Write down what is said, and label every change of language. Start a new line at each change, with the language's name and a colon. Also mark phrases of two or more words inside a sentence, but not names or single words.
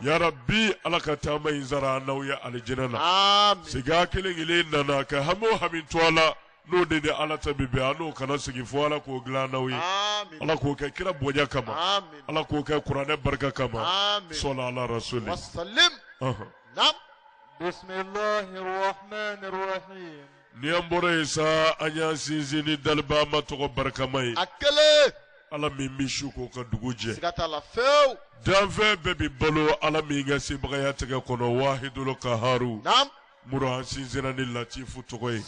Bambara: yarabi ala ka taama in sara an n'aw ye alijinɛ na amin siga kelen kelen nana ka hami o hami to a la n'o de ni ala ta bi bɛn an n'o kana sigi fo ala k'o dilan n'aw ye amin ala k'o kɛ kira bonya kama amin ala k'o kɛ kuranɛ barika kama amin
Arabic: صلى على رسول وسلم نعم بسم الله الرحمن الرحيم
Bambara: ni an bɔra yen sa an y'an sinsin ni daliba ma tɔgɔ barikama ye a kelen ala min bɛ su k'o ka dugu jɛ siga t'a la fewu danfɛn bɛɛ bi balo ala min ka sebagaya tɛgɛ kɔnɔ
Arabic: الواحد القهار
Bambara: naam muru an sinsinna ni latifu tɔgɔ ye